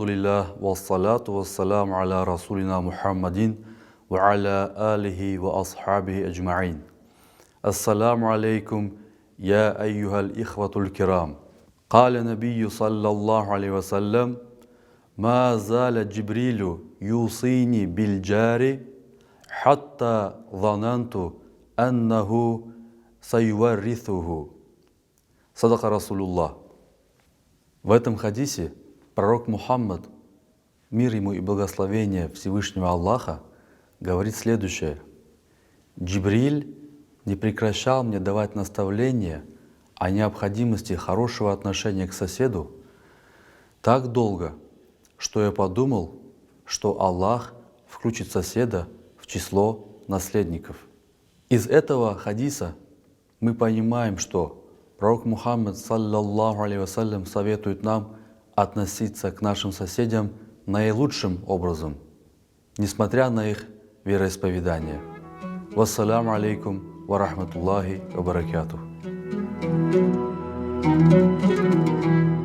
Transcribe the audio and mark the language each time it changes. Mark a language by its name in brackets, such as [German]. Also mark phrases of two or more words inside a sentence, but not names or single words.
[Arabic] لله والصلاة والسلام على رسولنا محمد وعلى آله وأصحابه أجمعين السلام عليكم يا أيها الإخوة الكرام قال النبي صلى الله عليه وسلم ما زال جبريل يوصيني بالجار حتى ظننت أنه سيورثه. صدق رسول الله. [Russian] В этом хадисе пророк Мухаммад, мир ему и благословение Всевышнего Аллаха, говорит следующее. Джибриль не прекращал мне давать наставления о необходимости хорошего отношения к соседу так долго, что я подумал, что Аллах включит соседа в число наследников. Из этого хадиса мы понимаем, что пророк Мухаммад, [Arabic] صلى الله عليه وسلم, [Russian] советует нам относиться к нашим соседям наилучшим образом, несмотря на их вероисповедание. [Arabic] والسلام عليكم ورحمة الله وبركاته.